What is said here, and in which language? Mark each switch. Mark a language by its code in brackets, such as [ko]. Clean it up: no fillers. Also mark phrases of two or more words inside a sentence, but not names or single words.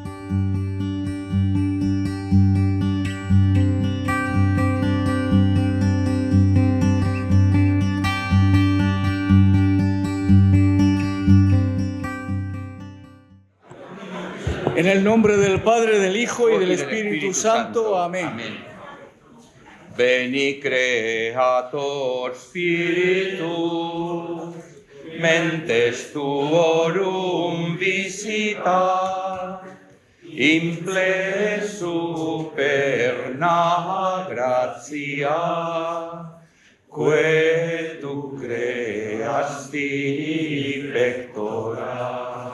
[es] En el nombre del Padre, del Hijo y del Espíritu Santo. Amén. [la] Veni Creator Spiritus, mentes tuorum visita, imple superna gratia, que tu creasti pectora.